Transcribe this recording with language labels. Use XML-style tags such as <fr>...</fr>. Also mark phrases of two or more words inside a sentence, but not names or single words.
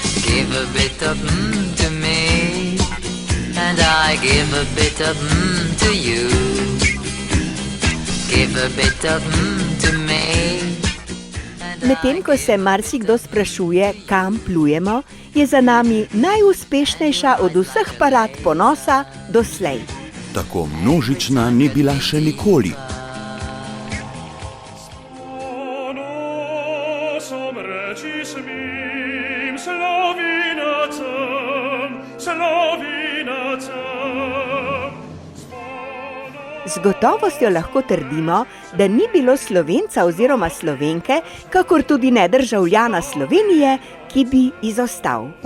<en>give a bit of to me, and I give a bit of to you. Give a bit of to me.</en> <sl>Medtem ko se marsikdo sprašuje, kam plujemo, je za nami najuspešnejša od vseh parad ponosa doslej. Tako množična ni bila še nikoli. Z gotovostjo lahko trdimo, da ni bilo Slovenca oziroma Slovenke, kakor tudi ne državljana Slovenije, ki bi izostal.</sl>